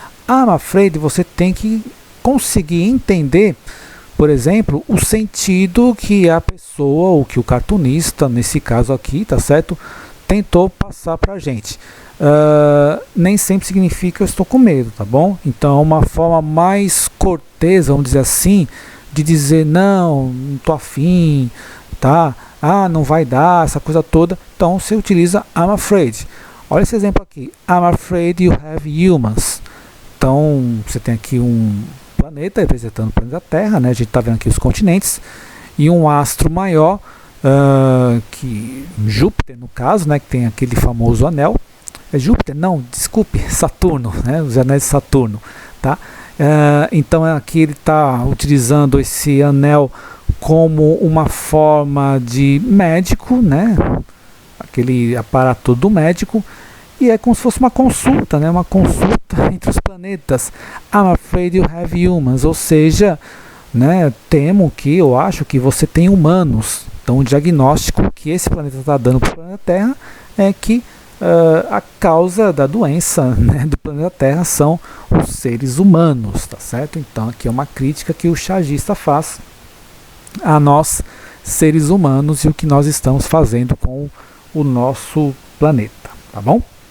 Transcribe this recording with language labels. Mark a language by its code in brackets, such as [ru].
[pt] I'm afraid, você tem que conseguir entender, por exemplo, o sentido que a pessoa, ou que o cartunista, nesse caso aqui, tá certo, tentou passar pra gente. Nem sempre significa eu estou com medo, tá bom? Então, é uma forma mais cortês, vamos dizer assim, de dizer não tô afim, tá? Não vai dar, essa coisa toda. Então você utiliza I'm afraid. Olha esse exemplo aqui. [en] I'm afraid you have humans. [pt] Então você tem aqui um planeta representando o planeta Terra, né? A gente está vendo aqui os continentes e um astro maior, que Júpiter no caso, né? Que tem aquele famoso anel. É Júpiter? Não, desculpe, Saturno, né? Os anéis de Saturno, tá? Então aqui ele está utilizando esse anel como uma forma de médico, né? Aquele aparato do médico, e é como se fosse uma consulta, né? Uma consulta entre os planetas. [en] I'm afraid you have humans, [pt] ou seja, né? Temo que, eu acho que você tem humanos. Então o diagnóstico que esse planeta está dando para o planeta Terra é que a causa da doença, né, do planeta Terra são os seres humanos, tá certo? Então aqui é uma crítica que o chargista faz a nós, seres humanos, e o que nós estamos fazendo com o nosso planeta, tá bom?